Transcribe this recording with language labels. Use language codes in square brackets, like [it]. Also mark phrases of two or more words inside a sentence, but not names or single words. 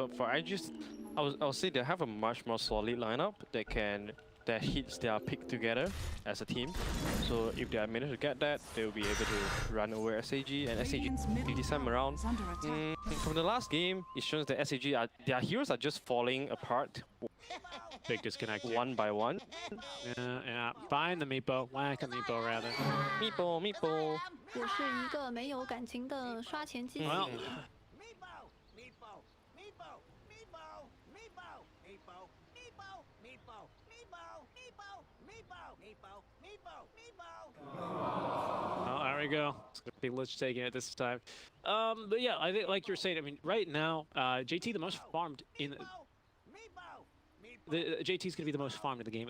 [en] so for IG, I'll say they have a much more solid lineup that hits their pick together as a team. So if they manage to get that, they'll be able to run over SAG, and SAG this time around. From the last game, it shows that SAG their heroes are just falling apart big disconnect here. one by one. Yeah. Find the Meepo. Whack a Meepo, rather. Meepo, Meepo. [zh] 我是一个没有感情的刷钱机器。 [en] Well, oh, there we go. It's gonna be Lich taking it this time. But yeah, I think like you're saying, I mean, right now, JT the most farmed in JT's gonna be the most farmed in the game.